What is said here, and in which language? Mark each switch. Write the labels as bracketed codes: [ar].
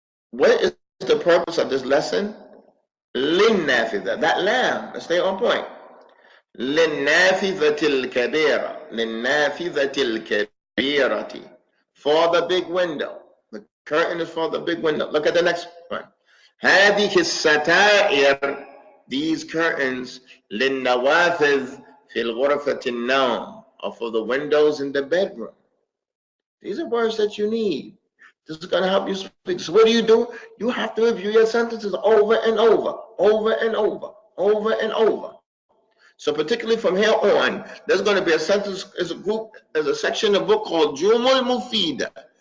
[en] What is the purpose of this lesson? للنافذة. That lamb. Let's stay on point. [ar] للنافذة الكبيرة. للنافذة الكبيرة. [en] For the big window. The curtain is for the big window. Look at the next one. [ar] هذه الستائر. [en] These curtains [ar] للنوافذ في الغرفة النوم. [en] Or for the windows in the bedroom. These are words that you need. This is going to help you speak. So what do? You have to review your sentences over and over, over and over, over and over. So particularly from here on, there's going to be a sentence, there's a section of the book called Jumul Mufida.